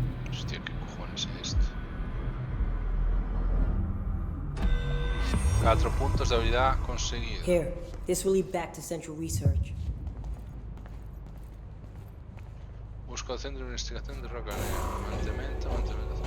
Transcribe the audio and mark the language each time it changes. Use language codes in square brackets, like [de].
[es] Hostia, ¿qué cojones es esto? 4 puntos de habilidad conseguidos. [en] Here, this will lead back to Central Research. [es] Busco el centro de investigación de roca mantenimiento central.